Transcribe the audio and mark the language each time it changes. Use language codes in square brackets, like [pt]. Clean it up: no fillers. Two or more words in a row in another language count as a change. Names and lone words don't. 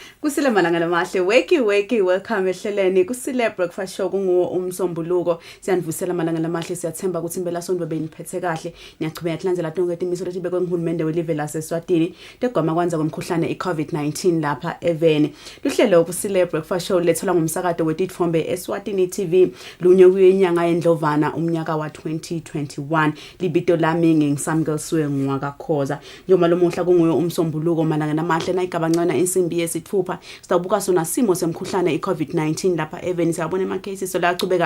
[ss] Kusile malanga lamahle [en] wakey welcome [ss] ehleleni Kusile breakfast show kunguwo umsombuluko siyanivusela malanga lamahle siyathemba ukuthi impela sonto beniphethe kahle niyachubeka kulandzela tonke imiso lethi bekwe nguhulumende welive la Eswatini tegoma kwanza komkhuhlane iCovid-19 lapha eveni luhlelo Kusile breakfast show lethola ngumsakado weditfombe Eswatini TV lunye kuyinyanga yendlovana umnyaka wa 2021 libito lami ngingisamgelswe ngwakakhoza njengoba lomuhla kunguyo umsombuluko malanga lamahle nayigabancana insimbi yesithupha sitabuka sona simo semkhuhlane iCovid-19 lapha eveni siyabona ama cases la achubeka